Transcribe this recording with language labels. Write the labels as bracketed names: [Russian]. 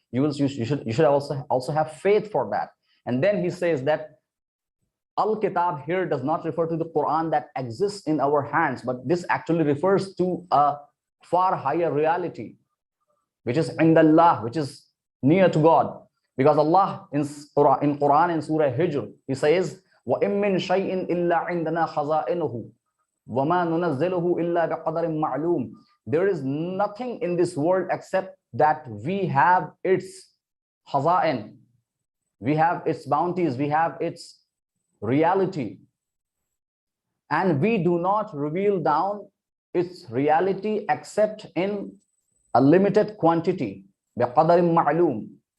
[English] You should also have faith for that. And then he says that Al-Kitab here does not refer to the Quran that exists in our hands, but this actually refers to a far higher reality, which is indallah, which is near to God. Because Allah in Quran in Surah Hijr, he says, [Arabic] وَإِن مِّن شَيْءٍ إِلَّا عِندَنَا خَزَائِنُهُ وَمَا نُنَزِّلُهُ إِلَّا بِقَدَرٍ مَعْلُومٍ. [English] There is nothing in this world except that we have its khaza'in, we have its bounties, we have its reality, and we do not reveal down its reality except in a limited quantity, [Arabic] بِقَدَرٍ مَعْلُومٍ.